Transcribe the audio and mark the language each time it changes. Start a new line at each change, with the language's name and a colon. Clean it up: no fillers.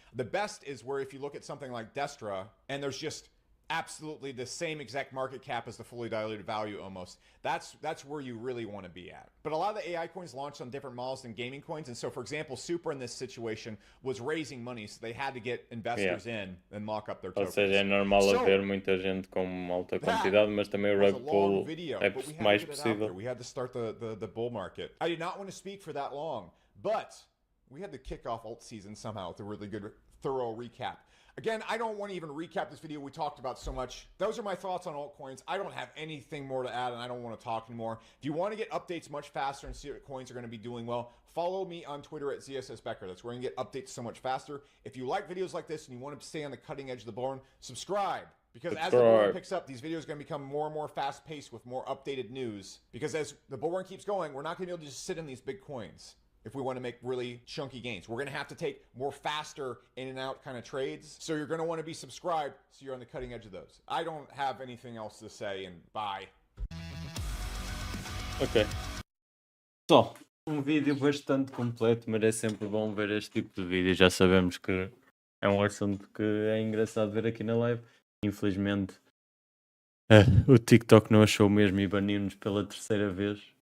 English: The best is where if you look at something like Destra, and there's just absolutely the same exact market cap as the fully diluted value almost. That's where you really want to be at. But a lot of the AI coins launched on different models than gaming coins. And so, for example, Super in this situation was raising money, so they had to get investors in and lock up their tokens.
Portuguese: Ou seja, é normal haver muita gente com alta quantidade, mas também o rug pull é mais possível.
English: We had to start the bull market. I did not want to speak for that long, but we had to kick off alt season somehow with a really good, thorough recap. Again, I don't want to even recap this video we talked about so much. Those are my thoughts on altcoins. I don't have anything more to add, and I don't want to talk anymore. If you want to get updates much faster and see what coins are going to be doing well, follow me on Twitter at ZSSBecker. That's where you can get updates so much faster. If you like videos like this and you want to stay on the cutting edge of the bull run, subscribe. Because as the bull run picks up, these videos are going to become more and more fast-paced with more updated news. Because as the bull run keeps going, we're not going to be able to just sit in these big coins if we want to make really chunky gains. We're going to have to take more faster in and out kind of trades. So you're going to want to be subscribed so you're on the cutting edge of those. I don't have anything else to say, and bye. Ok.
Portuguese: Só, vídeo bastante completo, mas é sempre bom ver este tipo de vídeo. Já sabemos que é um assunto que é engraçado ver aqui na live. Infelizmente, o TikTok não achou mesmo e baniu-nos pela terceira vez.